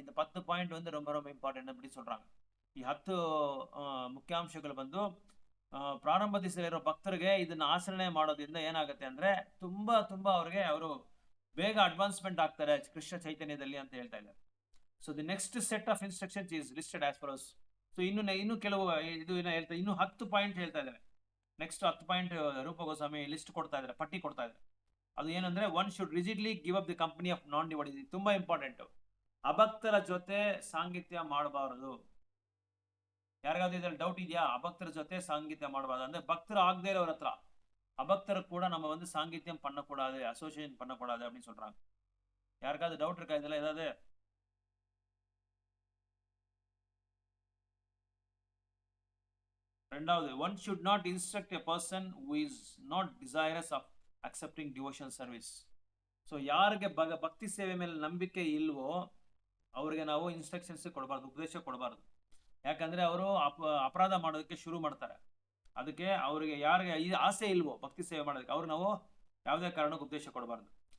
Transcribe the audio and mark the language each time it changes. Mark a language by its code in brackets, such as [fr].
[ta] இந்த 10 பாயிண்ட் வந்து ரொம்ப ரொம்ப இம்பார்ಟೆಂಟ್ அப்படி சொல்றாங்க. [kn] ಈ 10 ಮುಖ್ಯಾಂಶಗಳು ಬಂದು ಪ್ರಾರಂಭ ದಿವಸದಲ್ಲಿರೋ ಭಕ್ತರಿಗೆ ಇದನ್ನ ಆಚರಣೆ ಮಾಡೋದ್ರಿಂದ ಏನಾಗುತ್ತೆ ಅಂದ್ರೆ ತುಂಬಾ ಅವರು ಬೇಗ ಅಡ್ವಾನ್ಸ್ಮೆಂಟ್ ಆಗ್ತಾರೆ ಕೃಷ್ಣ ಚೈತನ್ಯದಲ್ಲಿ ಅಂತ ಹೇಳ್ತಾ ಇದ್ದಾರೆ. [en] So the next set of instructions is listed as follows. [kn] So ಇನ್ನು ಕೆಲವು ಇದು ಹೇಳ್ತಾ ಇನ್ನು 10 ಪಾಯಿಂಟ್ ಹೇಳ್ತಾ ಇದ್ದಾರೆ. ನೆಕ್ಸ್ಟ್ 10 ಪಾಯಿಂಟ್ ರೂಪ ಗೋಸ್ವಾಮಿ ಲಿಸ್ಟ್ ಕೊಡ್ತಾ ಇದ್ದಾರೆ, ಪಟ್ಟಿ ಕೊಡ್ತಾ ಇದ್ದಾರೆ. ಅದು ಏನಂದ್ರೆ, [en] One should rigidly give up the company of non devotees. [kn] ಇದು ತುಂಬಾ ಇಂಪಾರ್ಟೆಂಟ್. ಅಭಕ್ತರ ಜೊತೆ ಸಾಂಗತ್ಯ ಮಾಡಬಾರದು. ಯಾರಿಗಾದ್ರೂ ಇದ್ರಲ್ಲಿ ಡೌಟ್ ಇದೆಯಾ? ಅಭಕ್ತರ ಜೊತೆ ಸಾಂಗತ್ಯ ಮಾಡಬಾರದು ಅಂದ್ರೆ ಭಕ್ತರು ಆಗದೆ ಇರೋರ ಹತ್ರ [ta] அபக்தர் கூட நம்ம வந்து சாங்கித்யம் பண்ணக்கூடாது, அசோசியேஷன் பண்ணக்கூடாது அப்படின்னு சொல்றாங்க. யாருக்காவது டவுட் இருக்கா இதுல ஏதாவது? ரெண்டாவது, [en] one should not instruct a person who is not desirous of accepting devotional service. [kn] So ಯಾರಿಗೆ ಭಕ್ತಿ ಸೇವೆ ಮೇಲೆ ನಂಬಿಕೆ ಇಲ್ವೋ ಅವ್ರಿಗೆ ನಾವು ಇನ್ಸ್ಟ್ರಕ್ಷನ್ಸ್ ಕೊಡಬಾರ್ದು, ಉಪದೇಶ ಕೊಡಬಾರ್ದು. ಯಾಕಂದ್ರೆ ಅವರು ಅಪರಾಧ ಮಾಡೋದಕ್ಕೆ ಶುರು ಮಾಡ್ತಾರೆ. ಅದಕ್ಕೆ ಅವರಿಗೆ ಯಾರಿಗೆ ಈ ಆಸೆ ಇಲ್ವೋ ಭಕ್ತಿ ಸೇವೆ ಮಾಡೋದಕ್ಕೆ ಅವ್ರು ನಾವು ಯಾವುದೇ ಕಾರಣಕ್ಕೂ ಉಪದೇಶ ಕೊಡಬಾರ್ದು.